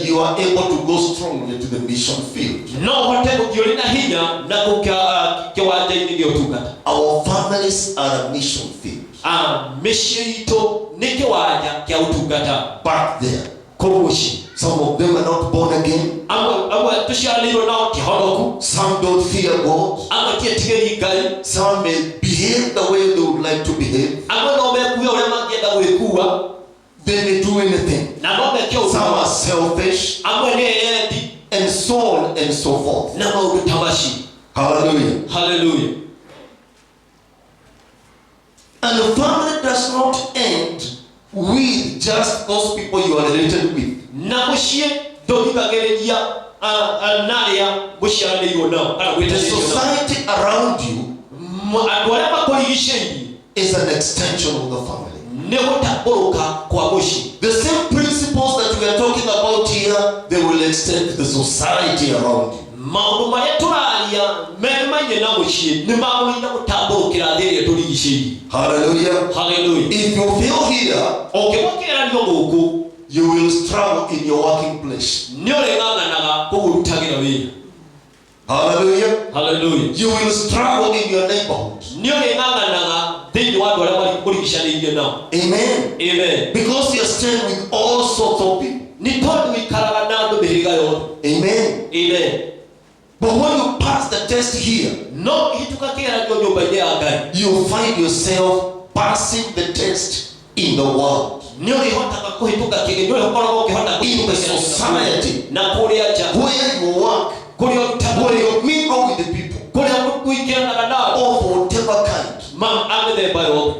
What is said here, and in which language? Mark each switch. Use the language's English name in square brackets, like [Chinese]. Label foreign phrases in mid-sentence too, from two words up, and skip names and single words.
[English] you are able to go strongly to the mission field. [Kikuyu] no hote guthii na hinya na gukia kiwanja-ini gia utungata. [English] Our families are a mission field. [Kikuyu] Mĩciĩ itũ nĩ kĩwanja kĩa ũtungata. [English] Back there. [Kikuyu] Kũu mũciĩ. [English] Some of them are not born again. [Kikuyu] Amwe tũciarĩirwo nao ti honoku. [English] Some don't fear God. [Kikuyu] Amwe tiĩtigĩri Ngai. [English] Some may behave the way they would like to behave. [Kikuyu] Amwe no mekuue ũrĩa mangĩenda gwĩkua. [English] They may do anything. [Kikuyu] Na no meke ũndũ. [English] Some are selfish. [Kikuyu] Amwe nĩ eyendi. [English] And so on and so forth. [Kikuyu] Na maũndũ ta macio. Hallelujah. Hallelujah. [English] And the family does not end with just those people you are related with. [Kikuyu] Na mũciĩ ndũthikagĩrĩria narĩa mũciaranĩirwo nao kana [English] The [Kikuyu] gwĩtanĩirio nao. [English] society around you [Kikuyu] Andũ arĩa makũrigicĩirie [English] is an extension of the family. [Kikuyu] nĩ gũtambũrũka kwa mũciĩ. [English] The same principles that we are talking about here, they will extend to the society around you. [Kikuyu] Maũndũ marĩa tũraria memaine na mũciĩ nĩ magũrĩire gũtambũrũkĩra thĩ ĩrĩa tũrigicĩirie. Hallelujah. Hallelujah. [English] If you fail here, [Kikuyu] Ũngĩgwa kĩgeranio gũkũ, [English] you will struggle in your working place. [Kikuyu] nĩ ũrĩng'ang'anaga kũgũrutagĩra wĩra. Hallelujah. Hallelujah. [English] You will struggle in your neighborhood. [Kikuyu] Nĩ ũrĩng'ang'anaga thĩinĩ wa andũ arĩa mũrigicanĩirie nao. Amen. Amen. [English] Because you are staying with all sorts of people. [Kikuyu] Nĩ tondũ wĩikaraga na andũ mĩhĩrĩga yothe. Amen. Amen. [English] But when you pass the test here, [Kikuyu] No ihĩtũka kĩgeranio nyũmba-inĩ ya Ngai, [English] you find yourself passing the test in the world, in the society, where where you work, where you mingle with the people of whatever kind.